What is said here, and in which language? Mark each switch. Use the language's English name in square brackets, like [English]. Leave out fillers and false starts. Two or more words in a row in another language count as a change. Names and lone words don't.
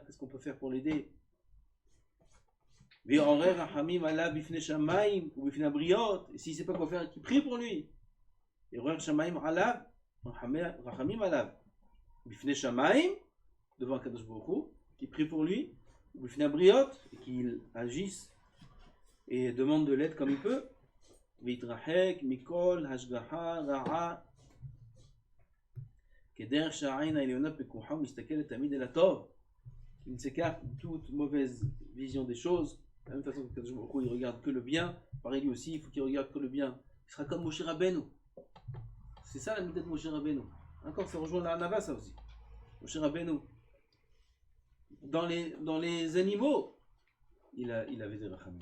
[French] Qu'est-ce qu'on peut faire pour l'aider? Et si c'est pas quoi faire, qu'il prie pour lui. Et devant Kadosh Baruch Hu, qui prie pour lui, et qu'il agisse et demande de l'aide comme il peut. [Hebrew] ויתרחק מכל השגחה רעה כדרך שהעין העליונה פקוחה ומסתכלת תמיד אל הטוב, [French] il ne s'écarte de toute mauvaise vision des choses. De la même façon que Kadosh Baruch Hu, il regarde que le bien, pareil lui aussi, il faut qu'il regarde que le bien. Il sera comme Moshe Rabbeinu. C'est ça la méthode de Moshe Rabbeinu. Encore, ça rejoint la Hanava, ça aussi. Moshe Rabbeinu. Dans les animaux, il avait des rachamim.